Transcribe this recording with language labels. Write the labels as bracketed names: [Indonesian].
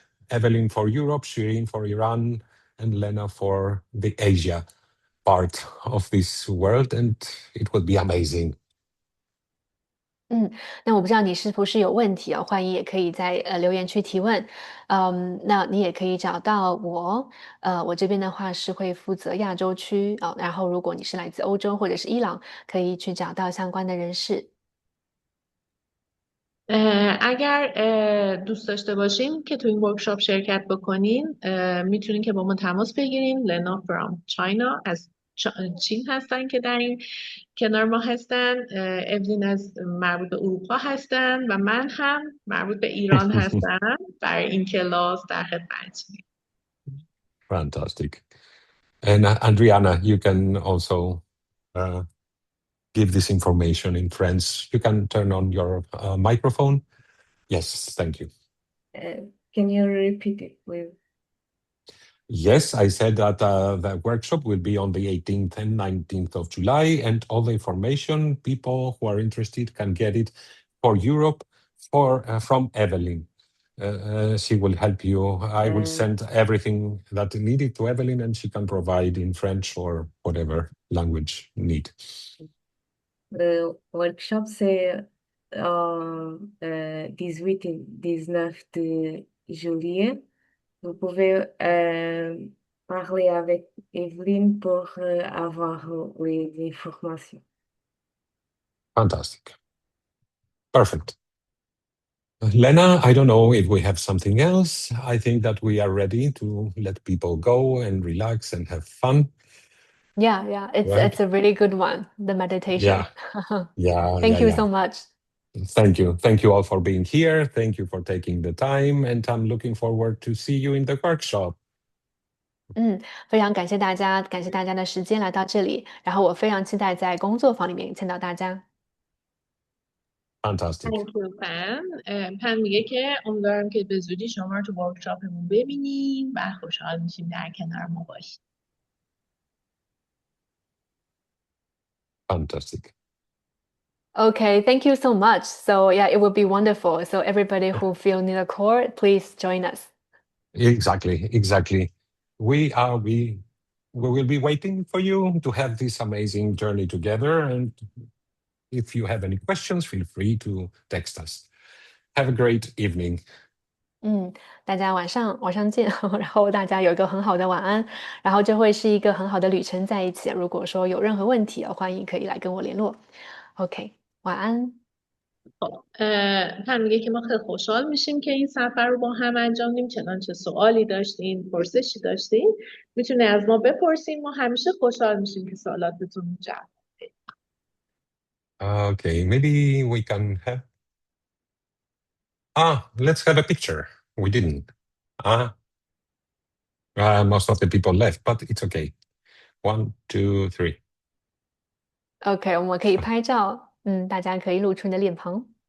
[English] Evelyn for Europe, Shirin for Iran, and Lena for the Asia part of this world, and it will be amazing. [Chinese] 那我不知道你是不是有问题啊？欢迎也可以在留言区提问。那你也可以找到我。我这边的话是会负责亚洲区啊。然后如果你是来自欧洲或者是伊朗，可以去找到相关的人士。 [Persian] اگر دوست داشته باشین که تو این ورکشاپ شرکت بکنین میتونین که با ما تماس بگیرین. لنا from China از چین هستن که در این کنار ما هستن. اولین از مربوط به اروپا هستن و من هم مربوط به ایران هستم. برای این کلاس در خدمتتونیم. [English] Fantastic. And Adriana, you can also give this information in French. You can turn on your microphone. Yes, thank you. Can you repeat it, please? Yes, I said that the workshop will be on the 18th and 19th of July, and all the information, people who are interested can get it for Europe from Evelyn. She will help you. I will send everything that needed to Evelyn, and she can provide in French or whatever language you need. [French] Le workshop, c'est 18 et 19 de juillet. Vous pouvez parler avec Evelyne pour avoir les informations. [English] Fantastic. Perfect. Lena, I don't know if we have something else. I think that we are ready to let people go and relax and have fun. Yeah, it's Right. it's a really good one. The meditation. Thank you so much. Thank you. Thank you all for being here. Thank you for taking the time, and I'm looking forward to see you in the workshop. [Chinese] 非常感谢大家，感谢大家的时间来到这里。然后我非常期待在工作坊里面见到大家。 [English] Fantastic. Thank you, Pan. [Persian] پن میگه که امیدوارم که به زودی شما رو تو ورکشاپمون ببینیم و خوشحال میشیم در کنار ما باشیم. [English] Fantastic. Okay, thank you so much. So yeah, it would be wonderful. So everybody who feel near the core, please join us. Exactly. We will be waiting for you to have this amazing journey together. And if you have any questions, feel free to text us. Have a great evening. [Chinese] 大家晚上见，然后大家有一个很好的晚安，然后这会是一个很好的旅程在一起。如果说有任何问题，欢迎可以来跟我联络。 OK，晚安。 [Persian] پن میگه که ما خیلی خوشحال میشیم که این سفر رو با هم انجام دیم. چنانچه سوالی داشتین، پرسشی داشتین، میتونه از ما بپرسین. ما همیشه خوشحال میشیم که سوالاتتون جواب بدیم. [English] Okay, maybe we can have... let's have a picture. We didn't. Most of the people left, but it's okay. 1, 2, 3. [Chinese] OK，我们可以拍照，大家可以露出你的脸庞。